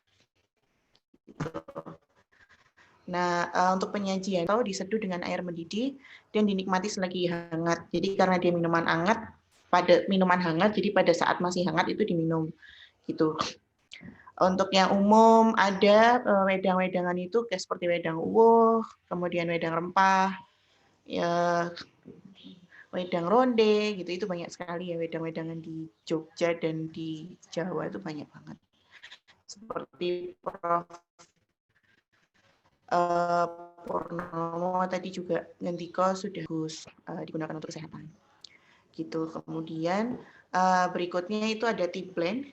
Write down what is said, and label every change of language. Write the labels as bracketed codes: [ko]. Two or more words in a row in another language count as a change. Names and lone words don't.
[id] Nah, untuk penyajian atau diseduh dengan air mendidih dan dinikmati selagi hangat. Jadi karena dia minuman hangat, jadi pada saat masih hangat itu diminum gitu. Untuk yang umum ada wedang-wedangan itu kayak seperti wedang uwoh, kemudian wedang rempah, ya, wedang ronde gitu, itu banyak sekali ya wedang-wedangan di Jogja dan di Jawa itu banyak banget. Seperti Prof. Purnomo tadi juga ngendika sudah digunakan untuk kesehatan. Gitu. Kemudian berikutnya itu ada [en] tea blend.